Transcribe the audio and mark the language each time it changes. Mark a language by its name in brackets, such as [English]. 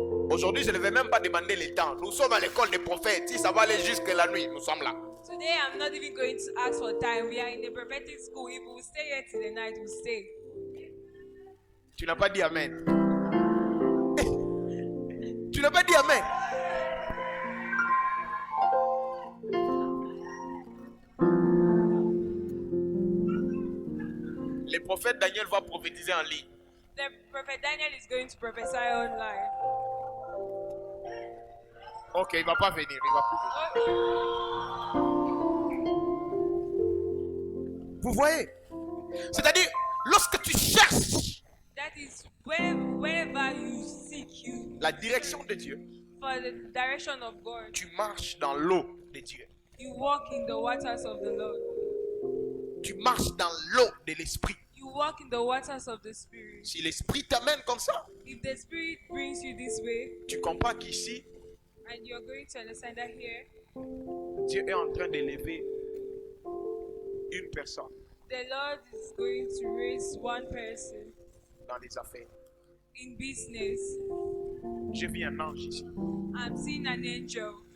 [French] Aujourd'hui, je ne vais même pas demander le temps. Nous sommes à l'école des prophètes. Si ça va aller jusque la nuit, nous sommes là. [English] Today, I'm not even going to ask for time. We are in the prophetic school. If we stay here till the night, we'll stay. [French] Tu n'as pas dit Amen. Tu n'as pas dit Amen. Le prophète Daniel va prophétiser en ligne. [English] The prophet Daniel is going to prophesy online. [French] Ok, il ne va pas venir. Il va plus venir. Vous voyez? C'est-à-dire, lorsque tu cherches [English] That is wherever you seek you [French] la direction de Dieu, [English] for the direction of God, [French] tu marches dans l'eau de Dieu. [English] you walk in the waters of the Lord. [French] Tu marches dans l'eau de l'esprit. [English] You walk in the waters of the Spirit. [French] Si l'esprit t'amène comme ça, [English] If the Spirit brings you this way, [French] tu comprends qu'ici, [English] and you're going to understand that here, [French] Dieu est en train d'élever une personne [English] the Lord is going to raise one person [French] dans les affaires. [English] in business. [French] J'ai vu un ange ici. [English] I'm seeing an angel.